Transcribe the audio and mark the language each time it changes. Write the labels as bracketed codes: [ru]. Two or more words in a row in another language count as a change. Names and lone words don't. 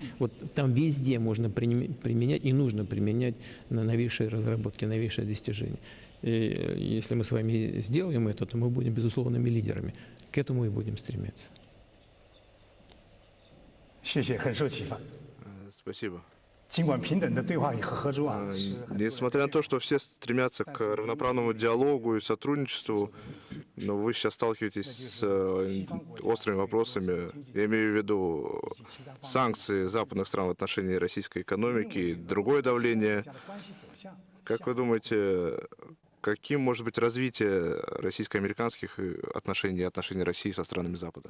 [ru] Вот там везде можно применять и нужно применять новейшие разработки, новейшие достижения. И если мы с вами сделаем это, то мы будем безусловными лидерами. К этому и будем стремиться. Спасибо. [zh] 尽管平等的对话和合作啊， [ru] Несмотря на то, что все стремятся к равноправному диалогу и сотрудничеству, но вы сейчас сталкиваетесь с острыми вопросами. Я имею в виду санкции западных стран в отношении российской экономики, другое давление. Как вы думаете, каким может быть развитие российско-американских отношений и отношений России со странами Запада?